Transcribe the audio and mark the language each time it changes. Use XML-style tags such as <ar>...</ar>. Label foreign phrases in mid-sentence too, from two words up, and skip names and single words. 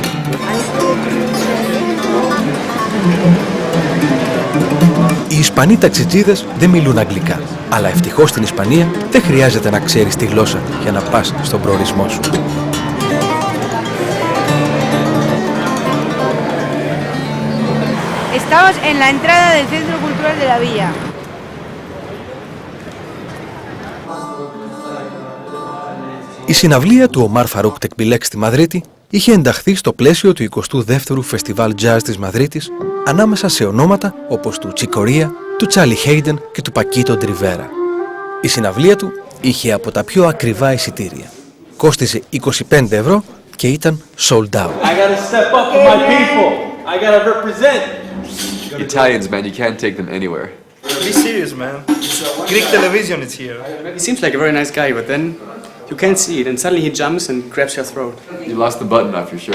<el>Οι Ισπανοί ταξιτζίδες δεν μιλούν αγγλικά, αλλά ευτυχώς στην Ισπανία δεν χρειάζεται να ξέρεις τη γλώσσα για να πας στον προορισμό σου.</el> <es>Estamos en la entrada del Centro Cultural de la Villa.</es> <el>Η συναυλία του Ομάρ Φαρούκ Tekbilek στη Μαδρίτη είχε ενταχθεί στο πλαίσιο του 22ου Φεστιβάλ Jazz της Μαδρίτης ανάμεσα σε ονόματα όπως του Τσικορία, του Τσάλι Χέιντεν και του Πακίτο Ντριβέρα. Η συναυλία του είχε από τα πιο ακριβά εισιτήρια. Κόστιζε 25 ευρώ και ήταν</el> <en>sold out. I gotta step up for my people. I gotta represent. Italians, man, you can't take them anywhere. Be serious, man. Greek television is here. He seems like a very nice guy, but then you can't see it, and suddenly he jumps and grabs your throat. You lost the button off your shirt.</en>